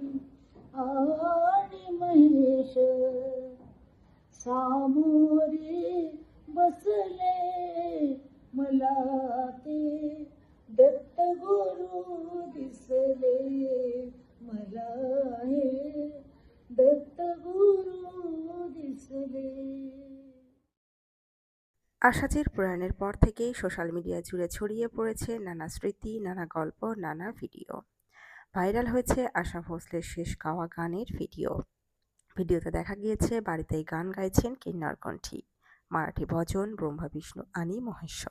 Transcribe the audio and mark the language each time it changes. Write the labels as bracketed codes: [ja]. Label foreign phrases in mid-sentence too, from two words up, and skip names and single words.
[mr] आणि महेश सामोरी बसले मला ते दत्त गुरु दिसले मला हे दत्त गुरु दिसले। [bn] আশাজির প্রয়াণের পর থেকেই সোশ্যাল মিডিয়া জুড়ে ছড়িয়ে পড়েছে নানা স্মৃতি, নানা গল্প, নানা ভিডিও। ভাইরাল হয়েছে আশা ভোঁসলের শেষ গাওয়া গানের ভিডিও। ভিডিওতে দেখা গিয়েছে বাড়িতেই গান গাইছেন কিন্নর কণ্ঠী, মারাঠি ভজন ব্রহ্মা বিষ্ণু আনি মহেশ্বর।